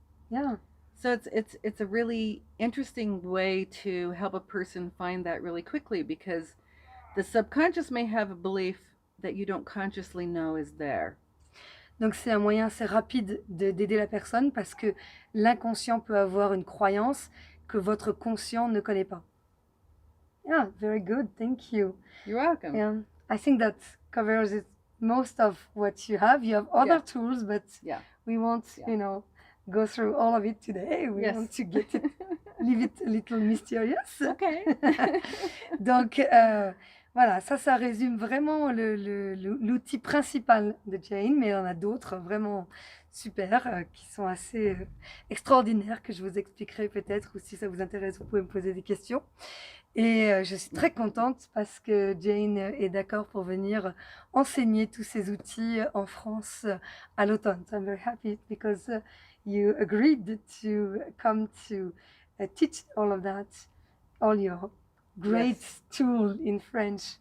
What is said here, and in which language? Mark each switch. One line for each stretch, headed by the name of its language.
English: Yeah. So it's a really interesting way to help a person find that really quickly, because the subconscious may have a belief that you don't consciously know is there.
French: Donc c'est un moyen assez rapide d'aider la personne parce que l'inconscient peut avoir une croyance que votre conscient ne connaît pas.
English: Yeah, very good. Thank you. You're welcome. Yeah, I think that covers most of what you have. You have other tools, but we won't, go through all of it today. We want to leave it a little mysterious. Okay.
French: Donc, voilà, ça résume vraiment l'outil principal de Jane, mais il y en a d'autres vraiment super, qui sont assez extraordinaires, que je vous expliquerai peut-être, ou si ça vous intéresse, vous pouvez me poser des questions. Et je suis très contente parce que Jane est d'accord pour venir enseigner tous ces outils en France à l'automne.
English: So I'm very happy because you agreed to come to teach all of that, all your great tool in French.